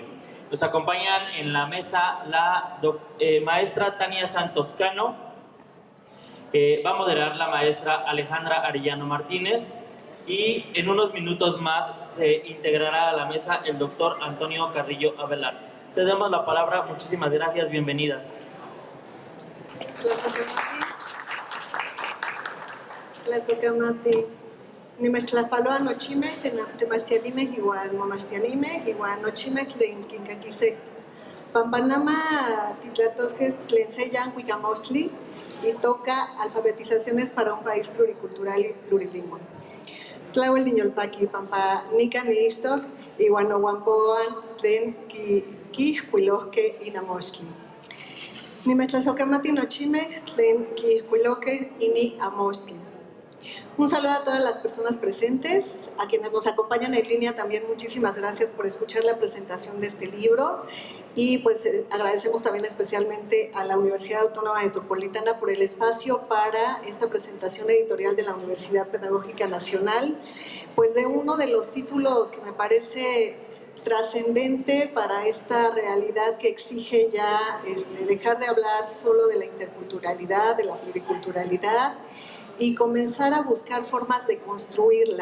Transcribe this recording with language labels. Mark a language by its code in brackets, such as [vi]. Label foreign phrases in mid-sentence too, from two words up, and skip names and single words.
[es] Nos acompañan en la mesa la maestra Tania Santos Cano, va a moderar la maestra Alejandra Arellano Martínez, y en unos minutos más se integrará a la mesa el doctor Antonio Carrillo Avelar. Cedemos la palabra. Muchísimas gracias. Bienvenidas. [nhe] Tlazokamati. Nimechtlajpaloa nochimeh, temachtianimeh igual momachtianimeh, igual nochimeh tlen kinkakiseh. Pampanama titlatosqueh tlen se yancuicamostli y toca [es] alfabetizaciones para un país pluricultural y plurilingüe. [nhe] Tlahuel niñolpaqui pampa nika niistok iuan ohuampoan tlen quihcuilohqueh inamostli. Nimechtlazokamati nochimeh tlen quihcuilohqueh ini amostli. [es] Un saludo a todas las personas presentes, a quienes nos acompañan en línea también muchísimas gracias por escuchar la presentación de este libro y pues agradecemos también especialmente a la Universidad Autónoma Metropolitana por el espacio para esta presentación editorial de la Universidad Pedagógica Nacional, pues de uno de los títulos que me parece trascendente para esta realidad que exige ya dejar de hablar solo de la interculturalidad, de la pluriculturalidad, y comenzar a buscar formas de construirla.